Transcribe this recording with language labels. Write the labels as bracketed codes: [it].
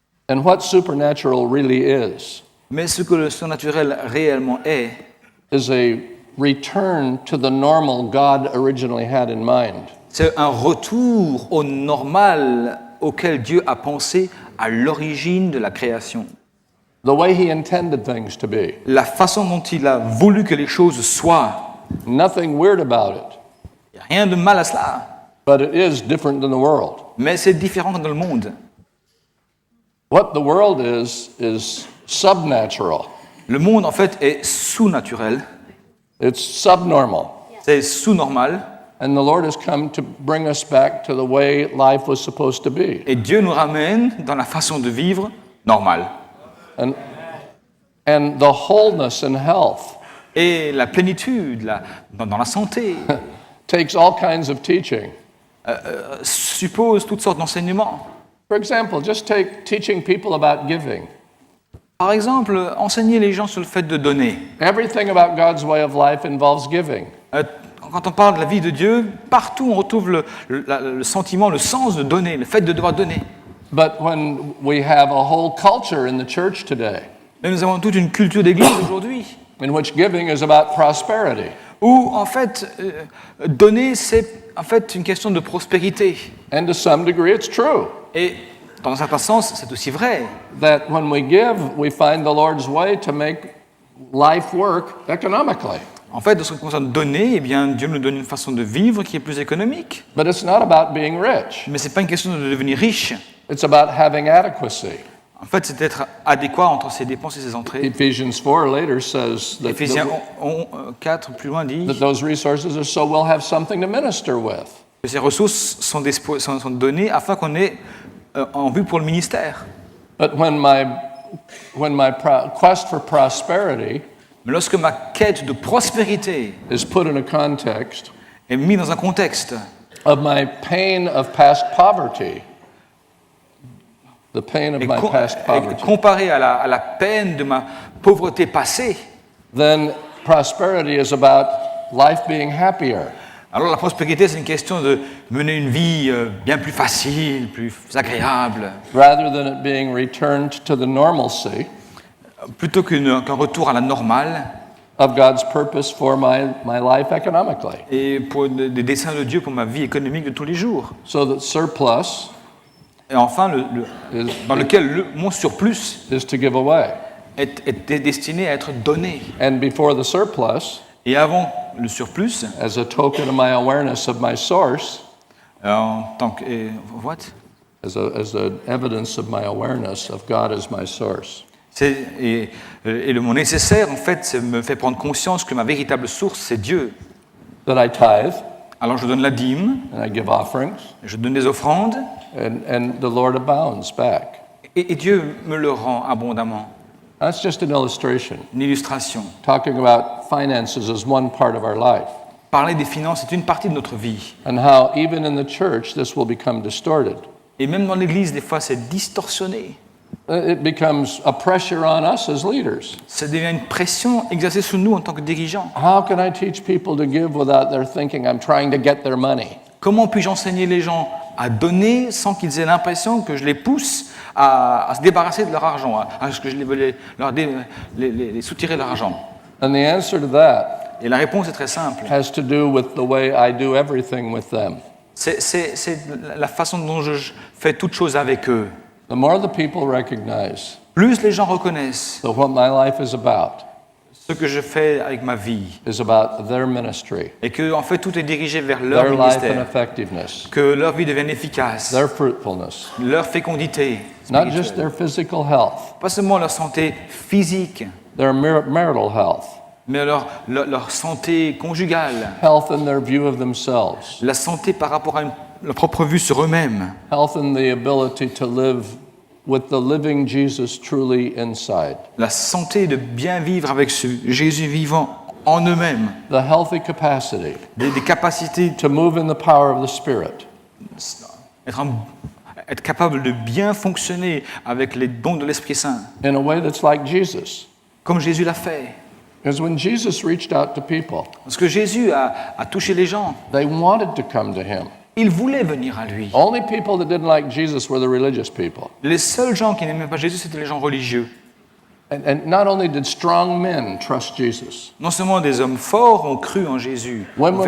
[en] And what supernatural really is [fr] Mais ce que le surnaturel réellement est [en] a return to the normal God originally had in mind. [fr] c'est un retour au normal auquel Dieu a pensé à l'origine de la création. [en] The way He intended things to be. [fr] La façon dont il a voulu que les choses soient. [en] Nothing weird about it, [fr] Il n'y a rien de mal à cela, [en] but it is different than the world. [fr] mais c'est différent dans le monde. [en] What the world is subnatural. [fr] Le monde, en fait, est sous-naturel, [en] It's subnormal. [fr] c'est sous-normal, [en] And the Lord has come to bring us back to the way life was supposed to be. [fr] et Dieu nous ramène dans la façon de vivre normale. [en] And the wholeness and health [fr] Et la plénitude, dans la santé, [en] takes all kinds of teaching. [fr] suppose toutes sortes d'enseignements. [en] For example, just take teaching people about giving. [fr] Par exemple, enseigner les gens sur le fait de donner. [en] Everything about God's way of life involves giving. [fr] Quand on parle de la vie de Dieu, partout on retrouve le sentiment, le sens de donner, le fait de devoir donner. [en] But when we have a whole culture in the church today [fr] Mais nous avons toute une culture d'église aujourd'hui, [en] in which giving is about prosperity, [fr] où en fait, donner c'est en fait une question de prospérité. [en] and to some degree it's true. [fr] Et Dans un certain sens, c'est aussi vrai. [en] that when we give, we find the Lord's way to make life work economically. [fr] En fait, de ce qui concerne donner, eh bien, Dieu nous donne une façon de vivre qui est plus économique. [en] But it's not about being rich. [fr] Mais ce n'est pas une question de devenir riche. [en] It's about having adequacy. [fr] En fait, c'est d'être adéquat entre ses dépenses et ses entrées. [en] Ephesians 4 later says that, [fr] Éphésiens 4, plus loin, dit [en] that those resources are so we'll have something to minister with. [fr] que ces ressources sont données afin qu'on ait en vue pour le ministère. [en] But when my quest for prosperity [fr] Mais lorsque ma quête de prospérité [en] is put in a context [fr] est mise dans un contexte [en] of my pain of past poverty, the pain of [fr] et [en] my past poverty, [fr] comparé à la peine de ma pauvreté passée, [en] then prosperity is about life being happier. [fr] alors la prospérité, c'est une question de mener une vie bien plus facile, plus agréable, [en] Rather than it being returned to the normalcy [fr] plutôt qu'un retour à la normale [en] of God's purpose for my life economically. [fr] et pour des desseins de Dieu pour ma vie économique de tous les jours. [en] So that surplus [fr] Et enfin, [en] is, [fr] dans lequel mon surplus [en] is to give away. [fr] est destiné à être donné. [en] And before the surplus, [fr] Et avant le surplus, [en] as a token of my awareness of my source, [fr] en tant que... [en] what? as a evidence of my awareness of God as my source. [fr] Et le mot nécessaire, en fait, me fait prendre conscience que ma véritable source, c'est Dieu. [en] That I tithe [fr] Alors je donne la dîme, [en] and I give offerings, [fr] je donne des offrandes, [en] and the Lord abounds back. [fr] et Dieu me le rend abondamment. [en] That's just an illustration. [fr] Une illustration. [en] Talking about finances as one part of our life, [fr] Parler des finances est une partie de notre vie. [en] and how even in the church this will become distorted. [fr] Et même dans l'Église, des fois, c'est distorsionné. [en] It becomes a pressure on us as leaders. [fr] Ça devient une pression exercée sur nous en tant que dirigeants. [en] How can I teach people to give without their thinking I'm trying to get their money? [fr] Comment puis-je enseigner les gens à donner sans qu'ils aient l'impression que je les pousse à se débarrasser de leur argent, à ce que je les soutirer leur argent? [en] And the answer to that [fr] Et la réponse est très simple. [en] has to do with the way I do everything with them. [fr] C'est la façon dont je fais toute chose avec eux. [en] The more the people recognize [fr] Plus les gens reconnaissent [en] that what my life is about [fr] ce que je fais avec ma vie [en] is about their ministry, [fr] et que en fait tout est dirigé vers leur [en] their life and [fr] ministère, [en] effectiveness, [fr] que leur vie devienne efficace, [en] their fruitfulness, [fr] leur fécondité, [en] not just [fr] spirituelle. [en] their physical health, [fr] Pas seulement leur santé physique, [en] their marital health, [fr] mais leur santé conjugale, [en] health in their view of themselves, [fr] la santé par rapport à leur propre vue sur eux-mêmes, [en] health in the ability to live with the living Jesus truly inside, [fr] la santé de bien vivre avec ce Jésus vivant en eux-mêmes, [en] the healthy capacity [fr] des capacités, [en] to move in the power of the Spirit, [fr] être capable de bien fonctionner avec les dons de l'Esprit Saint, [en] in a way that's like Jesus. [fr] comme Jésus l'a fait. [en] Because when Jesus reached out to people, [fr] Parce que Jésus a touché les gens. [en] they wanted to come to him. [fr] Ils voulaient venir à lui. [en] Only people that didn't like Jesus were the religious people. [fr] Les seuls gens qui n'aimaient pas Jésus, c'était les gens religieux. [en] And not only did strong men trust Jesus, [fr] Non seulement des hommes forts ont cru en Jésus, ont fait